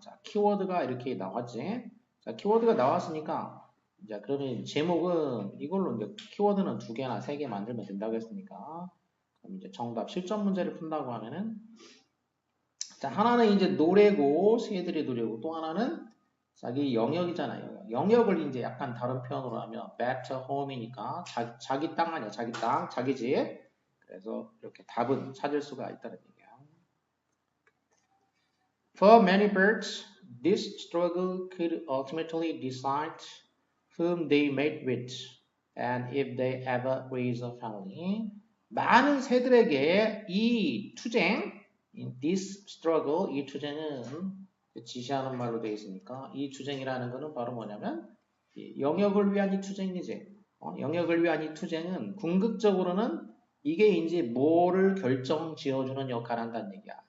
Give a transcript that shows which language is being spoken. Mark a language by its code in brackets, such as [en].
[ko] 자, 키워드가 이렇게 나왔지. 자, 키워드가 나왔으니까 자, 그러면 제목은 이걸로 이제 키워드는 2개나 3개 만들면 된다고 했으니까 그럼 이제 정답 실전 문제를 푼다고 하면은 자, 하나는 이제 노래고 새들의 노래고 또 하나는 자기 영역이잖아요. 영역을 이제 약간 다른 표현으로 하면 [en] back to home [ko] 이니까 자기 땅 아니야. 자기 땅, 자기 집. 그래서 이렇게 답은 찾을 수가 있다는 얘기야. [en] For many birds, this struggle could ultimately decide whom they mate with and if they ever raise a family. [ko] 많은 새들에게 이 투쟁, [en] this struggle, [ko] 이 투쟁은 지시하는 말로 되어 있으니까 이 투쟁이라는 것은 바로 뭐냐면 영역을 위한 이 투쟁이지. 영역을 위한 이 투쟁은 궁극적으로는 이게 이제 뭐를 결정 지어주는 역할을 한다는 얘기야.